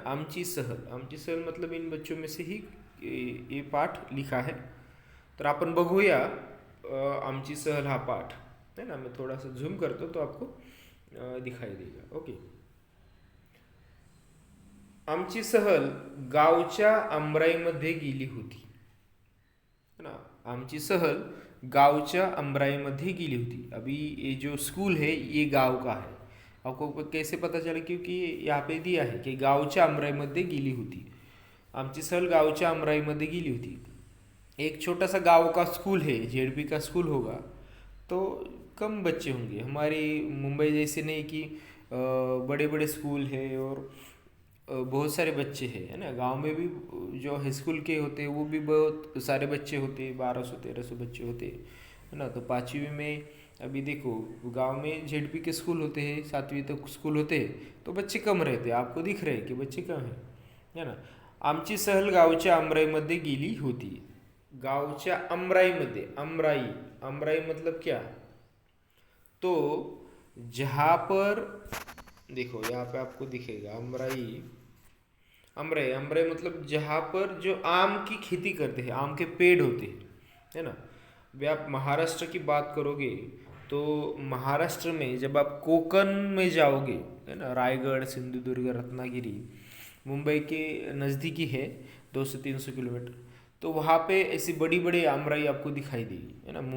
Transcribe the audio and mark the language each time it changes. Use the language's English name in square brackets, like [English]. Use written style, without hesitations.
[Hindi] आमची सहल, आमची सहल मतलब इन बच्चों में से ही ये पाठ लिखा है। [Marathi] तर आपण बघूया आमची सहल हा पाठ [Hindi] है ना। मैं थोड़ा सा झूम करतो तो आपको दिखाई देगा। [English] Okay. [Marathi] आमची सहल गावच्या आमराईमध्ये गेली होती [Hindi] है ना। [Marathi] आमची सहल गावच्या आमराईमध्ये गेली होती। [Hindi] अभी ये जो स्कूल है ये गांव का है। आपको कैसे पता चला? क्योंकि यहाँ पे दिया है कि [Marathi] गावच्या आमराईमध्ये गेली होती। आमची सहल गावच्या आमराईमध्ये गेली होती। [Hindi] एक छोटा सा गांव का स्कूल है, जेडपी का स्कूल होगा, तो कम बच्चे होंगे। हमारी मुंबई जैसे नहीं कि बड़े बड़े स्कूल है और बहुत सारे बच्चे हैं है ना। गांव में भी जो हाई स्कूल के होते हैं वो भी बहुत सारे बच्चे होते हैं, 1200-1300 बच्चे होते हैं है ना। तो 5वीं में अभी देखो गांव में जेडपी के स्कूल होते हैं, 7वीं तक स्कूल होते हैं, तो बच्चे कम रहते हैं। आपको दिख रहे हैं कि बच्चे कम हैं है ना। [Marathi] आमची सहल गावच्या आमराईमध्ये गेली होती। गावच्या आमराईमध्ये, आमराई, आमराई [Hindi] मतलब क्या? तो जहाँ पर देखो यहाँ पे आपको दिखेगा अमराई, अमराई, अमराई मतलब जहाँ पर जो आम की खेती करते हैं, आम के पेड़ होते हैं है ना। वे आप महाराष्ट्र की बात करोगे तो महाराष्ट्र में जब आप कोकण में जाओगे है ना, रायगढ़, सिंधुदुर्ग, रत्नागिरी, मुंबई के नज़दीकी है 200-300 किलोमीटर, तो वहाँ पे ऐसी बड़ी बड़ी आमराई आपको दिखाई देगी है ना।